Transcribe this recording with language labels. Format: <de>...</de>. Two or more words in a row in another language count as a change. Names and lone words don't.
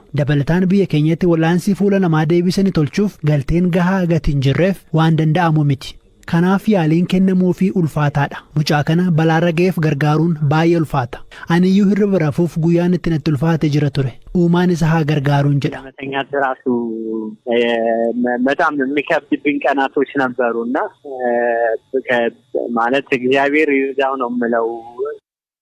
<om>Dabalataan biyya keenyatti wal'aansii fuula namaa deebisanii tolchuuf galteen gahaa gatii hin jirreef waan danda'amu miti. Kanaaf yaaliin kennamuufii ulfaataadha. Mucaa kana balaarra ga'eef gargaaruun baay'ee ulfaata. Aniyyuu hirriba rafuuf guyyaan itti natti ulfaate jira ture. Uumaan isa haa gargaaruun jedha.</om> <am>ራሱ በጣም የሚከብድብኝ ቀናቶች ነበሩና ማለት እግዚአብሔር ይርዳው ነው የምለው</am>